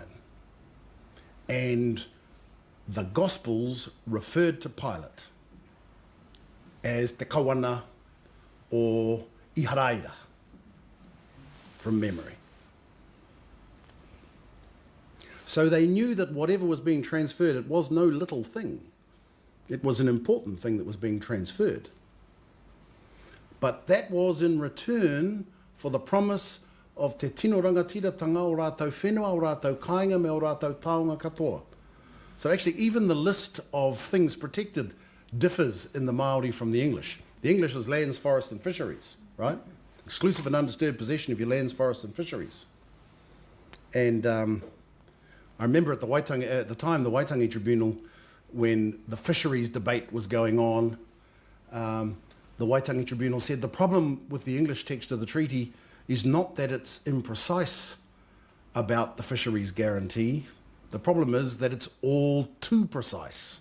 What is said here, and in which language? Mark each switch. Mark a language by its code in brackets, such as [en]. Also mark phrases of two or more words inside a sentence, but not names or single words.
[en] And the Gospels referred to Pilate as [mi] Te Kawana [en] or Iharaira, from memory. So they knew that whatever was being transferred, it was no little thing. It was an important thing that was being transferred. But that was in return for the promise of [mi] te tino rangatiratanga o rātou whenua, o rātou kāinga me o rātou taonga katoa. [en] So actually, even the list of things protected differs in the Māori from the English. The English is lands, forests and fisheries, right? Exclusive and undisturbed possession of your lands, forests and fisheries. And I remember at the time, the Waitangi Tribunal, when the fisheries debate was going on, the Waitangi Tribunal said the problem with the English text of the treaty is not that it's imprecise about the fisheries guarantee, The problem is that it's all too precise.